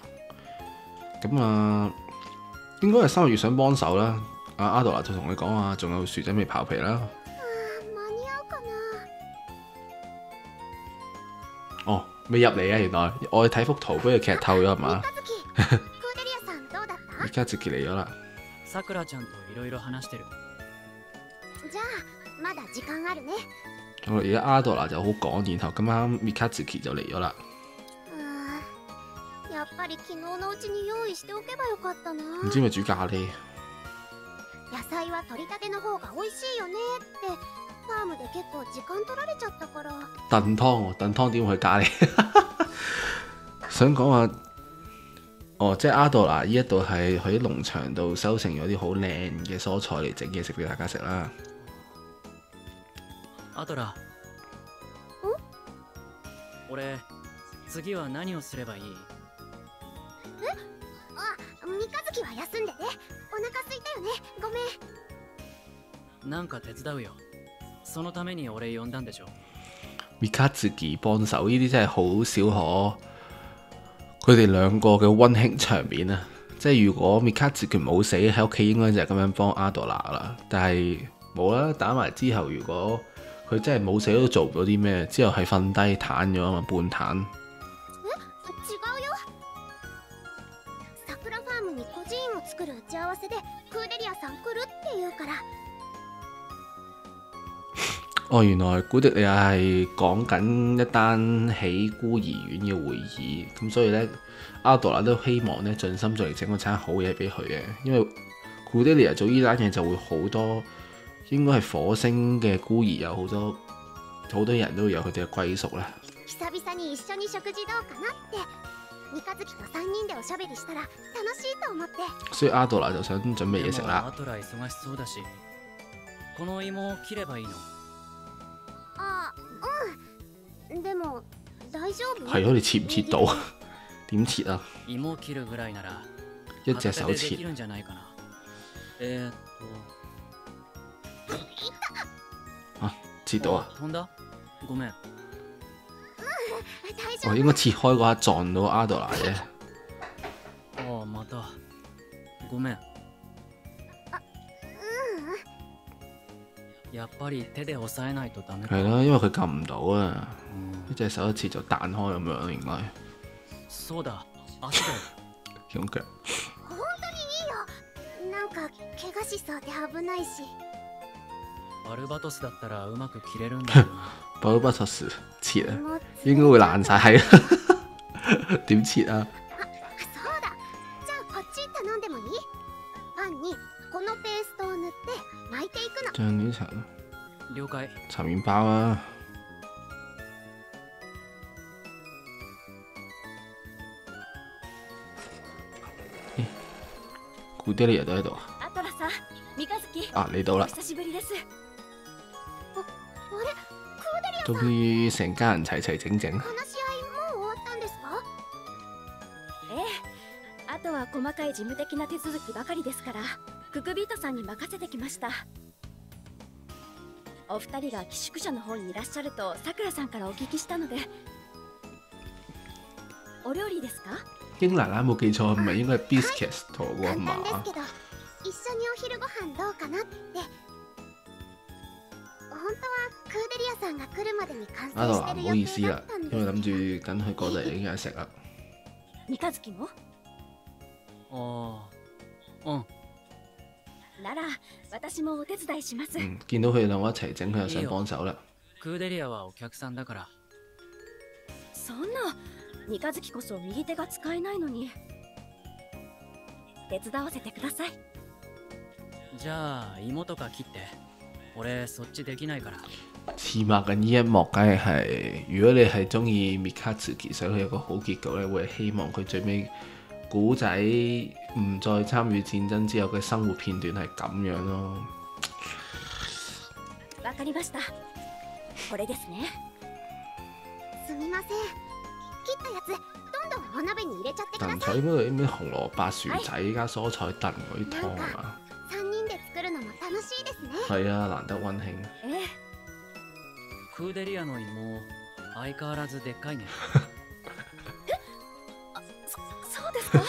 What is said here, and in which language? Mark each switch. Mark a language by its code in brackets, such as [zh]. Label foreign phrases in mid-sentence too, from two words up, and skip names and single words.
[yue] 咁啊，應該係三日月想幫手啦，阿朵娜就同佢講話，仲有薯仔未刨皮啦。哦，未入嚟啊！原來我哋睇幅圖俾佢劇透咗係嘛？三日月嚟咗啦。 [ja] さくらちゃんといろいろ話してる。じゃあまだ時間あるね。 [yue] 我而家阿朵娜就好趕，然後咁啱三日月就嚟咗啦。 [ja] やっぱり昨日のうちに用意しておけばよかったな。 [yue] 唔知咪煮咖喱？ [ja] 野菜は取りたての方が美味しいよねってファームで結構時間取られちゃったから。 [yue] 燉湯喎，燉湯點會去咖喱？想講話。哦，即係阿朵娜呢一度係喺農場度收成咗啲好靚嘅蔬菜嚟整嘢食俾大家食啦。 [ja] アドラ。俺、次は何をすればいい？三日月は休んでね。お腹空いたよね。ごめん。なんか手伝うよ。そのために俺呼んだんでしょ。 [yue] 三日月幫手呢啲真係好少可。佢哋兩個嘅溫馨場面啊，即係如果三日月佢冇死喺屋企，應該就係咁樣幫阿朵娜啦。但係冇啦，打埋之後，如果佢真係冇死都做唔到啲咩，之後係瞓低攤咗啊嘛，半攤。 [ja] 違うよ。桜ファームに孤児院を作る打ち合わせでクーデリアさん来るって言うから。 [yue] 哦，原來古迪利亞係講緊一單起孤兒院嘅會議，咁所以咧，阿朵娜都希望咧盡心盡力整嗰餐好嘢俾佢嘅，因為古迪利亞做呢單嘢就會好多，應該係火星嘅孤兒有好多人都有佢哋嘅歸屬啦。 [ja] 久々に一緒に食事どうかなって。三日月と3人でおしゃべりしたら楽しいと思って。 [yue] 所以阿朵娜就想準備嘢食啦。 [ja] アドラ忙しそうだし、この芋を切ればいいの？でも大丈夫？ [yue] 係咯，你切唔切到？點切啊？ [ja] 芋切るぐらいなら [yue] 一隻手切。 [ja] できるんじゃないかな。 [yue] 啊，切到啊！ [ja] 飛んだ？ごめん。 [yue] 我應該切開嗰下撞到阿朵娜啫。 [ja] ああ、また。ごめん。やっぱり手で押さえないとダメか。 [yue] 係咯，因為佢撳唔到啊，一隻手一切就彈開咁樣應該。 [ja] そうだ、足だよ。 [yue] 用腳。 [ja] 本当にいいよ。なんか怪我しそうで危ないし。バルバトスだったらうまく切れるんだけどな。 [yue] バルバトス切啊，應該會爛晒係。點切啊？ [ja] そうだ。じゃあこっち頼んでもいい？パンにこのペーストを塗って巻いていくの。 [yue] 醬料層。 [ja] 了解。 [yue] 搽麵包啊！古爹利亞都喺度啊！ [ja] アトラさん、三日月。 [yue] 啊，嚟到啦！ [ja] 久しぶりです。あれ、クーデリアさん。 [yue] 終於成家人齊齊整整。 [ja] 話し合いもう終わったんですか？ええ。あとは細かい事務的な手続きばかりですから、ククビートさんに任せてきました。お二人が寄宿舎の方にいらっしゃるとさくらさんからお聞きしたので。お料理ですか？ [yue] 英奶奶冇記錯，唔係應該係 biscuits 同個 [ja] 簡 [yue] 嘛？ [ja] 単ですけど、一緒にお昼ご飯どうかなって。本当はクーデリアさんが來るまでに完成 [yue] 阿朵娜唔好意 [ja] してる予 [yue] 思啦 [ja] 定だったん [yue] 因為諗 [ja] ですけど。 [yue] 住等佢過嚟已經係食啦。 [ja] 三日月も？ああ、うん。なら私もお手伝いします。 [yue] 見到佢哋兩個一齊整，佢又想幫手啦。 [ja] クーデリアはお客さんだから。そんな、三日月こそ右手が使えないのに。手伝わせてください。じゃあ芋とか切って俺そっちできないから。 [yue] 字幕嘅呢一幕，梗係如果你係中意 Mikazuki，想佢有個好結局咧，會係希望佢最尾古仔唔再參與戰爭之後嘅生活片段係咁樣咯。 [ja] わかりました。これですね。すみません。切ったやつどんどんお鍋に入れちゃってくだ [yue] 但唔 [ja] さい。 [yue] 使咩咩紅蘿蔔薯仔加蔬菜燉嗰啲湯啊嘛。 [ja] 3人で作るのも楽しいですね。 [yue] 係啊，難得溫馨。 [ja] ええ、クーデリアの芋相変わらずでっかいね。そうですか。